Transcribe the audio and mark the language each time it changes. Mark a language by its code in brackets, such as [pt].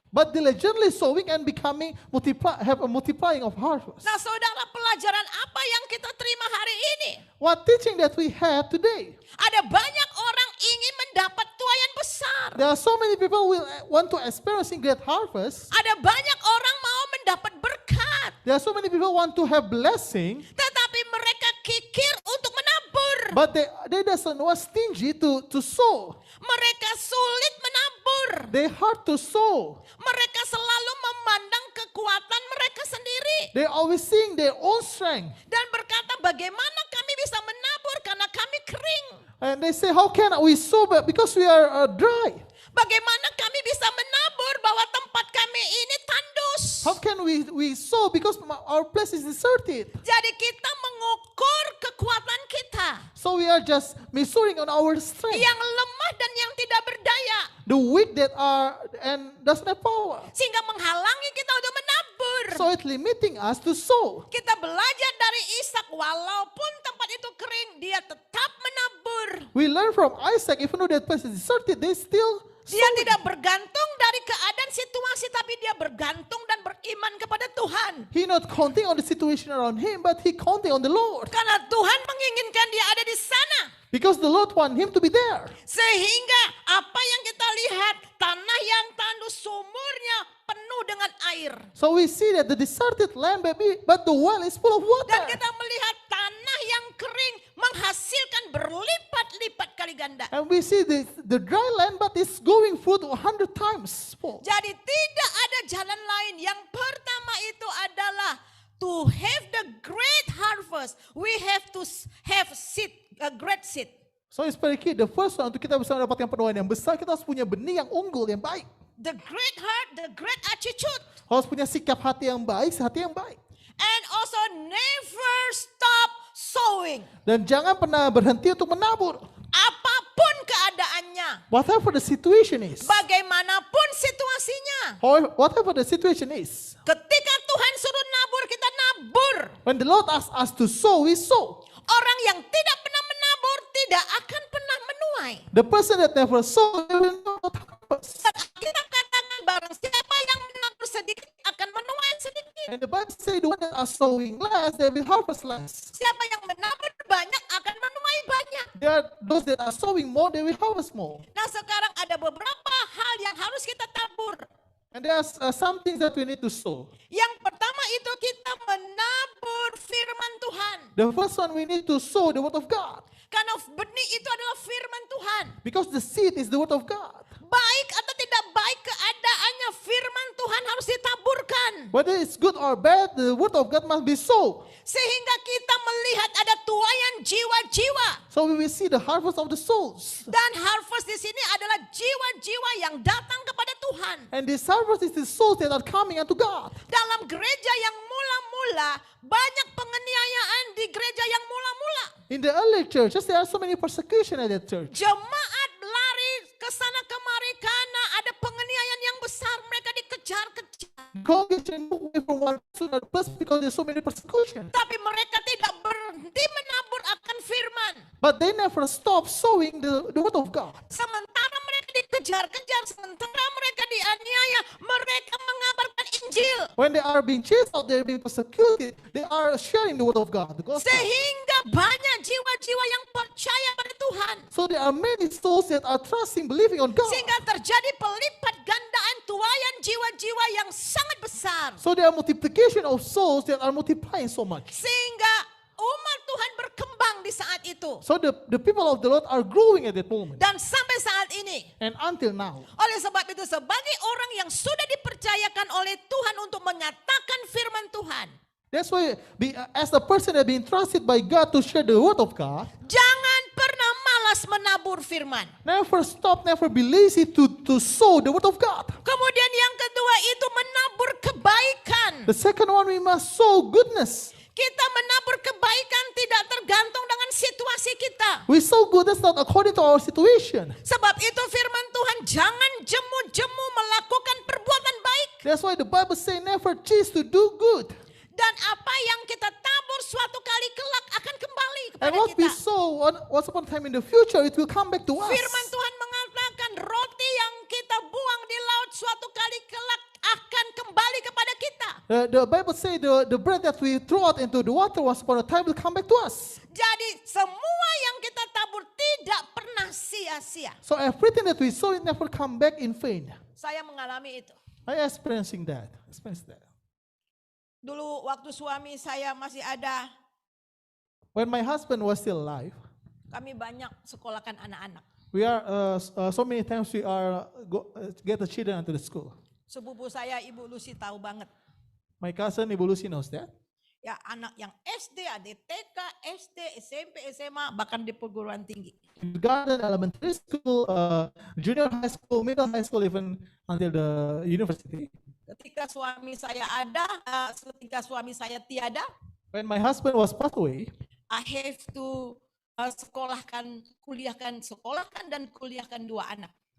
[en] But diligently sowing and have a multiplying of harvest. [id] Nah saudara, pelajaran apa yang kita terima hari ini? [en] What teaching that we have today? [id] Ada banyak orang ingin mendapat tuaian besar. [en] There are so many people who want to experiencing great harvest. [id] Ada banyak orang mau mendapat berkat. [en] There are so many people who want to have blessing. [id] Tetapi mereka kikir untuk menabur. [en] But they doesn't want stingy to sow. [id] Mereka sulit menabur. [en] They hard to sow. [id] Mereka selalu memandang kekuatan mereka sendiri. [en] They always seeing their own strength. [id] Dan berkata, bagaimana kami bisa menabur karena kami kering. [en] And they say, how can we sow because we are dry? [id] Bagaimana kami bisa menabur bahwa tempat kami ini tandus. [en] How can we sow because our place is deserted? [id] Jadi kita mengukur kekuatan kita. [en] So we are just measuring on our strength. [id] Yang lemah dan yang tidak berdaya. [en] The weak that are and doesn't have power. [id] Sehingga menghalangi kita untuk menabur. [en] So it's limiting us to sow. [id] Kita belajar dari Ishak, walaupun tempat itu kering, dia tetap menabur. [en] We learn from Isaac, even though that place is deserted, they still [id] Dia tidak bergantung dari keadaan situasi, tapi dia bergantung dan beriman kepada Tuhan. [en] He not counting on the situation around him, but he counting on the Lord. [id] Karena Tuhan menginginkan dia ada di sana. [en] Because the Lord want him to be there. [id] Sehingga apa yang kita lihat, tanah yang tandus sumurnya penuh dengan air. [en] So we see that the deserted land, but the well is full of [id] Dan [en] water. [id] kita melihat tanah yang kering menghasilkan berlipat-lipat kali ganda. [en] And we see the dry land, but it's going fruit 100 times full. [id] Jadi tidak ada jalan lain. Yang pertama itu adalah [en] to have the great harvest, we have to have seed, a great seed. So it's very key. The first one, [id] untuk kita bisa mendapatkan penuaian yang besar, kita harus punya benih yang unggul, yang baik. [en] The great heart, the great attitude. [id] Harus punya sikap hati yang baik, hati yang baik. [en] And also never stop sowing. [id] Dan jangan pernah berhenti untuk menabur. Apapun keadaannya, [en] Whatever the situation is. [id] bagaimanapun situasinya. [en] Or whatever the situation is. [id] Ketika Tuhan suruh nabur, kita nabur. [en] When the Lord asks us to sow, we sow. [id] Orang yang tidak pernah menabur tidak akan pernah menuai. [en] The person that never sow, they will not harvest. [id] Kita katakan barang siapa yang menabur sedikit akan menuai sedikit. [en] And the Bible says the one that are sowing less, they will harvest less. [id] Siapa yang menabur banyak akan menuai banyak. [en] There are those that are sowing more, they will harvest more. [id] Nah sekarang ada beberapa hal yang harus kita tabur. [en] And there are some things that we need to sow. [id] Yang pertama itu kita menabur firman Tuhan. [en] The first one, we need to sow the word of God. [id] Karena benih itu adalah firman Tuhan. [en] Because the seed is the word of God. [id] Baik atau tidak baik keadaannya, firman Tuhan harus ditaburkan. [en] Whether it's good or bad, the word of God must be sown. [id] Sehingga kita melihat ada tuaian jiwa-jiwa. [en] So we will see the harvest of the souls. [id] Dan harvest di sini adalah jiwa-jiwa yang datang kepada Tuhan. [en] And this harvest is the souls that are coming unto God. [id] Dalam gereja yang mula-mula, banyak penganiayaan di gereja yang mula-mula. [en] In the early churches, there are so many persecution at that church. [id] Jemaat lari ke sana kemari karena ada penganiayaan yang besar, mereka dikejar-kejar. [en] Congregation move away from one person to another person because there's so many persecution. [id] Tapi mereka tidak berhenti menabur akan firman. [en] But they never stop sowing the word of God. [id] Sementara mereka dikejar-kejar, sementara mereka dianiaya, mereka mengabarkan Injil. [en] When they are being chased out, they're being persecuted, they are sharing the word of God, the gospel. [id] Sehingga banyak jiwa-jiwa yang percaya pada Tuhan. [en] So there are many souls that are trusting, believing on God. [id] Sehingga terjadi pelipat gandaan tuaian jiwa-jiwa yang sangat besar. [en] So there are multiplication of souls that are multiplying so much. [id] Sehingga umat Tuhan berkembang di saat itu. [en] So the people of the Lord are growing at that moment. [id] Dan sampai saat ini. [en] And until now. [id] Oleh sebab itu sebagai orang yang sudah dipercayakan oleh Tuhan untuk menyatakan firman Tuhan. [en] That's why as a person that been trusted by God to share the word of God. [id] Jangan pernah malas menabur firman. [en] Never stop, never be lazy to sow the word of God. [id] Kemudian yang kedua itu menabur kebaikan. [en] The second one, we must sow goodness. [id] Kita menabur kebaikan tidak tergantung dengan situasi kita. [en] We sow goodness not according to our situation. [id] Sebab itu firman Tuhan, jangan jemu-jemu melakukan perbuatan baik. [en] That's why the Bible says never cease to do good. [id] Dan apa yang kita tabur suatu kali kelak akan kembali [en] And [id] kepada [en] what we [id] kita. [en] sow once upon a time in the future, it will come back to us. [id] Firman Tuhan mengatakan roti yang kita buang di laut suatu kali kelak akan kembali kepada kita. [en] The Bible says the bread that we throw out into the water once upon a time will come back to us. [id] Jadi semua yang kita tabur tidak pernah sia-sia. [en] So everything that we sow, it never come back in vain. [id] Saya mengalami itu. [en] I experiencing that. [id] Dulu waktu suami saya masih ada, [en] When my husband was still alive, [id] kami banyak sekolahkan anak-anak. [en] we are so many times we are get the children into the school. [id] Sepupu saya Ibu Lucy tahu banget. [en] My cousin Ibu Lucy knows that. [id] Ya anak yang SD, ada TK, SD, SMP, SMA, bahkan di perguruan tinggi. [en] Kindergarten, elementary school, junior high school, middle high school, even until the university. [id] Ketika suami saya ada, ketika suami saya tiada, [en] When my husband was passed away, I have to [id] sekolahkan dan kuliahkan dua anak.